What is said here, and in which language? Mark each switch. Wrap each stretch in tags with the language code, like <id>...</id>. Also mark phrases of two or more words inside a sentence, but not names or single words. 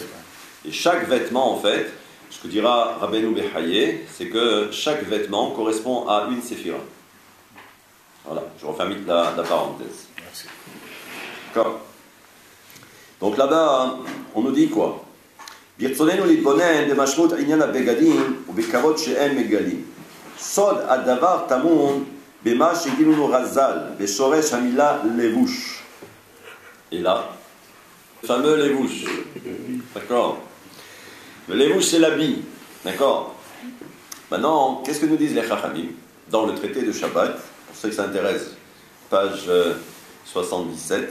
<fr>Et chaque vêtement, en fait, ce que dira Rabbeinu Behaye, c'est que chaque vêtement correspond à une séphira. Voilà, je referme la parenthèse. Merci. D'accord. Donc là-bas, on nous dit quoi?</fr> <he>ברצוננו להתבונן במשמעות עניין הבגדים ובכבוד שהם מגלים. סוד הדבר טמון במה שהגידו לנו רז"ל, בשורש המילה לבוש.</he> <fr>Et là, le fameux לבוש. D'accord. Le לבוש, c'est l'habit. D'accord. Maintenant, qu'est-ce que nous disent les Chachamim dans le traité de Shabbat? Pour ceux qui s'intéressent, page 77.</fr>